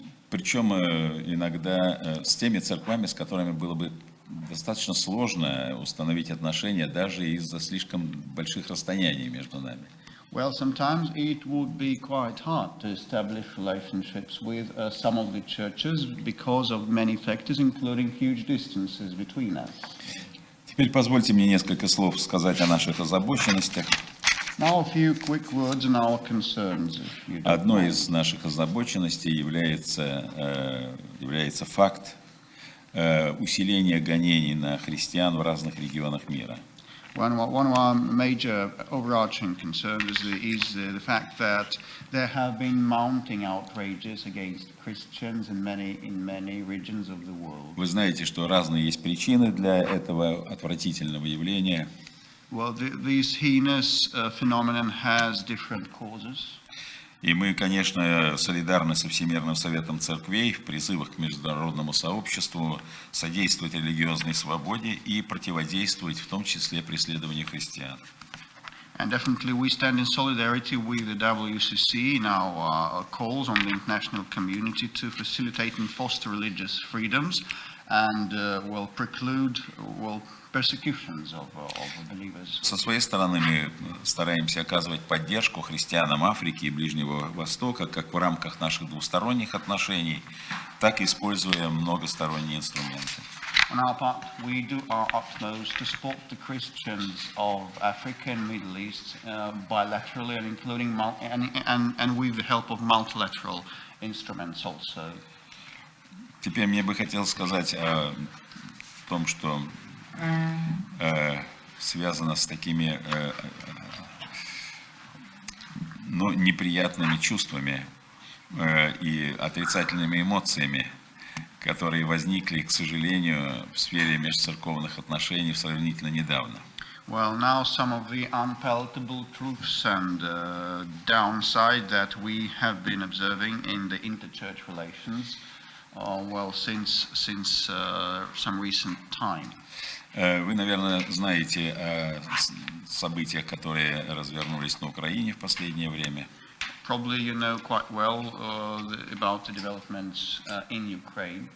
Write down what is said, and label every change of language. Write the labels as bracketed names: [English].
[Russian] Причем иногда с теми церквами, с которыми было бы достаточно сложно установить отношения даже из-за слишком больших расстояний между нами. [English] Well, sometimes it would be quite hard to establish relationships with some of the churches because of many factors, including huge distances between us. [Russian] Теперь позвольте мне несколько слов сказать о наших озабоченностях. [English] Now a few quick words on our concerns, if you don't [Russian] Одной [English] mind. [Russian] из наших озабоченностей является факт усиления гонений на христиан в разных регионах мира. [English] One of our major overarching concerns is the fact that there have been mounting outrages against Christians in many regions of the world. [Russian] Вы знаете, что разные есть причины для этого отвратительного явления. [English] Well, this heinous phenomenon has different causes. [Russian] И мы, конечно, солидарны со Всемирным советом церквей в призывах к международному сообществу содействовать религиозной свободе и противодействовать, в том числе, преследованию христиан. [English] And definitely we stand in solidarity with the WCC in our calls on the international community to facilitate and foster religious freedoms and preclude persecutions of believers. [Russian] Со своей стороны мы стараемся оказывать поддержку христианам Африки и Ближнего Востока как в рамках наших двусторонних отношений, так и используя многосторонние инструменты. [English] On our part, we do our utmost to support the Christians of Africa and Middle East bilaterally and including and with the help of multilateral instruments also. [Russian] Теперь мне бы хотелось сказать о том, что связано с такими неприятными чувствами и отрицательными эмоциями, которые возникли, к сожалению, в сфере межцерковных отношений сравнительно недавно. [English] Well, now some of the unpalatable truths and downside that we have been observing in the interchurch relations, since some recent time. [Russian] Вы, наверное, знаете о событиях, которые развернулись на Украине в последнее время. [English] Probably you know quite well about the developments in Ukraine.